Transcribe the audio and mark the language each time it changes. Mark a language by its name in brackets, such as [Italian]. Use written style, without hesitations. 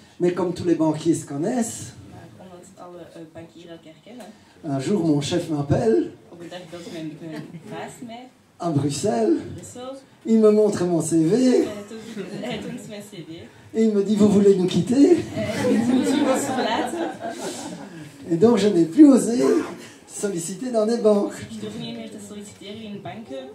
[French] Mais comme tous les banquiers se connaissent, [Dutch] maar omdat alle bankieren elkaar kennen. [French] un jour mon chef m'appelle [Dutch] Op een dag belt mijn baas mij [French] à Bruxelles, [Dutch] in Brussel. [French] il me montre mon CV [Dutch] Hij toont mijn cv. [French] et il me dit, vous voulez nous quitter? [Dutch] Hij moet je ons verlaten. [French] Et donc je n'ai plus osé solliciter dans des banques. [Dutch] Ik durf niet meer te solliciteren in banken.